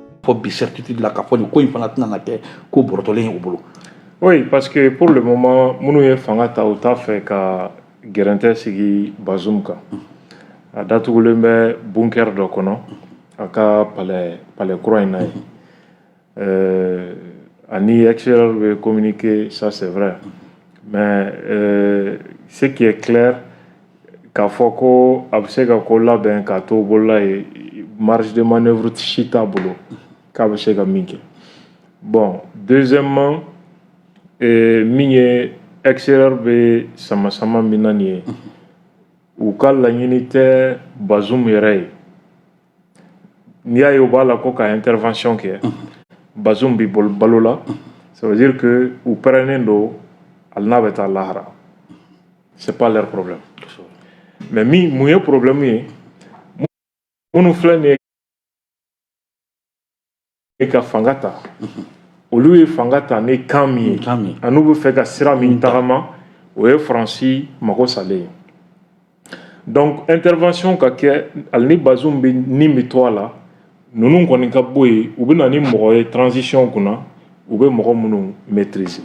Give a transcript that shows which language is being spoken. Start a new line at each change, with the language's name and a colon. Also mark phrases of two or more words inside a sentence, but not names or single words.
Bambara: fɔ bi certitude la k'a fɔ nin ko in fana tɛna na kɛ ko bɔrɔtɔlen ye u bolo.
French: Oui, parce que pour le moment
Bambara: minnu ye fanga ta u t'a fɛ ka gɛrɛntɛ sigi Bazoum kan. A datugulen bɛ bunker dɔ kɔnɔ a ka palais kura in na ye.
French: Ani extérieur bɛ communiquer, ça c'est vrai. Mais ce qui est clair
Bambara: k'a fɔ ko a bɛ se ka ko labɛn k'a to bolola ye
French: marge de manœuvre
Bambara: si t'a bolo k'a bɛ se ka min kɛ.
French: Bon, deuxièmement
Bambara: min ye extérieur bɛ sama min na nin ye u ka laɲini tɛ Bazoum yɛrɛ ye. N'i y'a ye u b'a la ko ka intervention kɛ Bazoum bi balo la,
French: ça veut dire que
Bambara: u pɛrɛnnen don hali n'a bɛ taa lahara.
French: C'est pas leur problème.
Bambara: Mais mun ye problème ye minnu filɛ nin ye ka fanga ta olu ye fanga ta ni kan min ye ani bɛ fɛ ka sira min tagama o ye Faransi mago salen ye. Donc intervention ka kɛ hali ni Bazoum bɛ nin bɛ to a la ninnu kɔni ka bɔ yen u bɛ na ni mɔgɔ ye transition kunna u bɛ mɔgɔ minnu maîtriser.